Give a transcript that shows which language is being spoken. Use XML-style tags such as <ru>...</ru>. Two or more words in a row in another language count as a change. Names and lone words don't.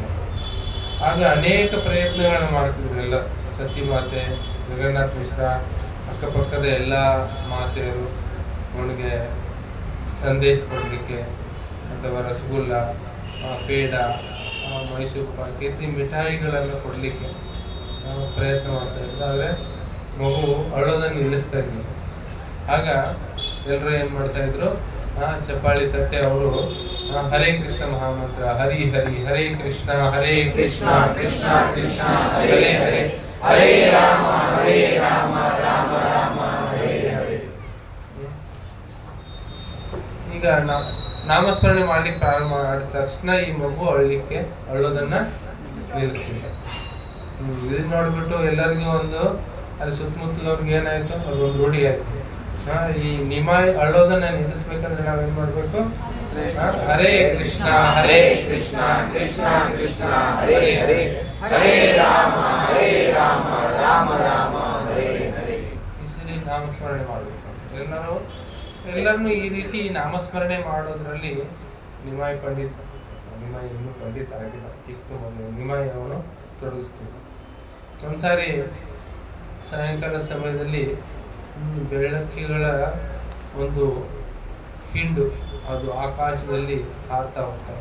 <kn>ಆಗ ಅನೇಕ ಪ್ರಯತ್ನಗಳನ್ನು ಮಾಡ್ತಿದ್ರು ಎಲ್ಲ ಸಚಿ ಮಾತೆ, ಜಗನ್ನಾಥ ಮಿಶ್ರ, ಅಕ್ಕಪಕ್ಕದ ಎಲ್ಲ ಮಾತೆಯರು ಅವನಿಗೆ ಸಂದೇಶ ಕೊಡಲಿಕ್ಕೆ ಅಥವಾ ರಸಗುಲ್ಲ, ಪೇಡ, ಮೈಸೂರು ಪಾಕ್ ಇತ್ತಿ ಮಿಠಾಯಿಗಳನ್ನು ಕೊಡಲಿಕ್ಕೆ ಪ್ರಯತ್ನ ಮಾಡ್ತಾ ಇದ್ರು. ಆದರೆ ಮಗು ಅಳೋದನ್ನು ನಿಲ್ಲಿಸ್ತಾ ಇದ್ರು. ಆಗ ಎಲ್ಲರೂ ಏನು ಮಾಡ್ತಾ ಇದ್ರು, ಚಪ್ಪಾಳಿ ತಟ್ಟೆ ಅವರು ಹರೇ ಕೃಷ್ಣ ಮಹಾಮಂತ್ರ,</kn> <sa>ಹರಿ ಹರಿ ಹರೇ ಕೃಷ್ಣ ಕೃಷ್ಣ ಕೃಷ್ಣ ಹರೇ ಹರೇ ಹರೇ ರಾಮ ರಾಮ ರಾಮ ಹರೇ ಹರೇ.</sa> <kn>ಈಗ ನಾಮಸ್ಮರಣೆ ಮಾಡ್ಲಿಕ್ಕೆ ಪ್ರಾರಂಭ ಮಾಡಿದ ತಕ್ಷಣ ಈ ಮಗು ಅಳ್ಳೋದನ್ನ ನಿಲ್ಲಿಸ್ತಿಲ್ಲ. ಇದನ್ನ ನೋಡ್ಬಿಟ್ಟು ಎಲ್ಲರಿಗೂ ಒಂದು ಅಲ್ಲಿ ಸುತ್ತಮುತ್ತಲವ್ರಿಗೆ ಏನಾಯ್ತು, ಅದೊಂದು ರೂಢಿ ಆಯ್ತು. ಈ ನಿಮಾಯಿ ಅಳ್ಳೋದನ್ನ ನಿಲ್ಲಿಸ್ಬೇಕಂದ್ರೆ ನಾವೇನ್ ಮಾಡ್ಬೇಕು,</kn> <sa>ಹರೇ ಕೃಷ್ಣ ಕೃಷ್ಣ ಕೃಷ್ಣ ಹರೇ ಹರೇ ಹರೇ ರಾಮ ರಾಮ ರಾಮ ಹರೇ ಹರೇ.</sa> <kn>ಈ ಸರಿ ನಾಮಸ್ಮರಣೆ ಮಾಡಬೇಕು. ಎಲ್ಲರನ್ನೂ ಈ ರೀತಿ ನಾಮಸ್ಮರಣೆ ಮಾಡೋದ್ರಲ್ಲಿ ನಿಮಾಯಿ ಇನ್ನೂ ಪಂಡಿತ ಆಗಿಲ್ಲ, ಚಿಕ್ಕ ಮಗು ನಿಮಾಯಿ ಅವನು ತೊಡಗಿಸ್ತಿದ್ದ. ಒಂದ್ಸಾರಿ ಸಾಯಂಕಾಲ ಸಮಯದಲ್ಲಿ ಬೆಳಕಿಗಳ ಒಂದು ಹಿಂಡು ಅದು ಆಕಾಶದಲ್ಲಿ ಹಾರ್ತಾ ಹೋಗ್ತಾರೆ.</kn>